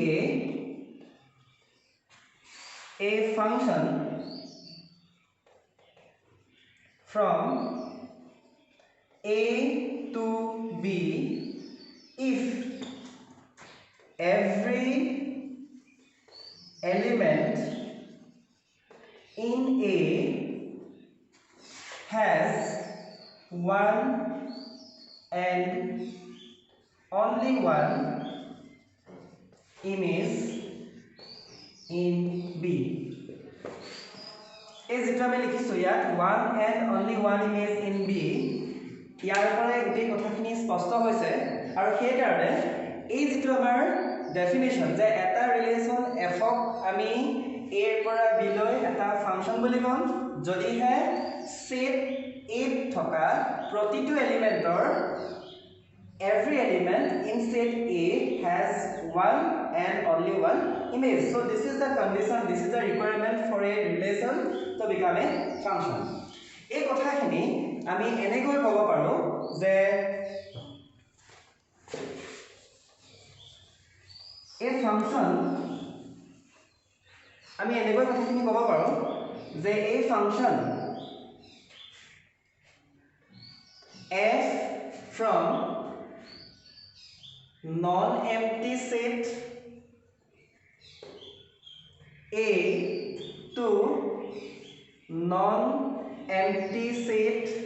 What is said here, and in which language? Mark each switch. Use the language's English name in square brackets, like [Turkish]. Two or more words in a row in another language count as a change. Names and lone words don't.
[English] a function from A to B if every element in A has one and only one image in B. [Assamese] এই যেটা আমি লিখিছো ইয়াত [English] one and only one image in B [Assamese] ইয়াৰ পৰা এই কথাখিনি স্পষ্ট হৈছে আৰু সেই কাৰণে এই যেটো আমাৰ ডেফিনিশন যে এটা ৰিলেশন f ক আমি a ৰ পৰা b লৈ এটা ফাংশন বুলি কম যদিহে সেট a থকা প্ৰতিটো এলিমেন্টৰ [English] every element in set A has one and only one image. So this is the condition, this is the requirement for a relation to become a function. [Assamese] এই কথাখিনি আমি এনেকৈ ক'ব পাৰো যে [English] a function [Assamese] আমি এনেকৈ কথাখিনি ক'ব পাৰো যে [English] a function f from non-empty set A to non-empty set